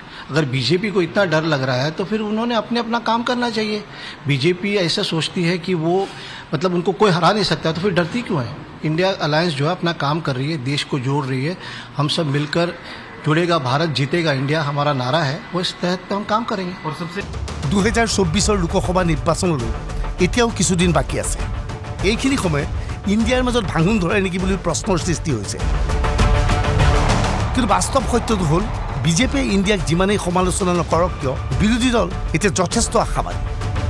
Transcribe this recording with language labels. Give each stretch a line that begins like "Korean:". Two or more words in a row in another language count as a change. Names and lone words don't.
Hindi: अगर बीजेपी को इतना डर लग रहा है तो फिर उन्होंने अपना काम करना चाहिए। बीजेपी ऐसा सोचती है कि वो मतलब उनको कोई हरा नहीं सकता, तो फिर डरती क्यों है? इंडिया अलायंस जो है अपना काम कर रही है, देश को जोड़ रही है, हम सब मिलकर जुड़ेगा भारत जीतेगा इंडिया हमारा नारा है, वो इस तहत पे हम काम करेंगे। और सबसे
Assamese: 2024 লোকসভা নিৰ্বাচনলৈ এতিয়াও কিছুদিন বাকী আছে। এইখিনি সময়ত ইণ্ডিয়াৰ মাজত ভাঙোন ধৰে নেকি বুলি প্ৰশ্নৰ সৃষ্টি হৈছে। কিন্তু বাস্তৱ সত্যটো হ'ল বিজেপিয়ে ইণ্ডিয়াক যিমানেই সমালোচনা নকৰক কিয় বিৰোধী দল এতিয়া যথেষ্ট আশাবাদী।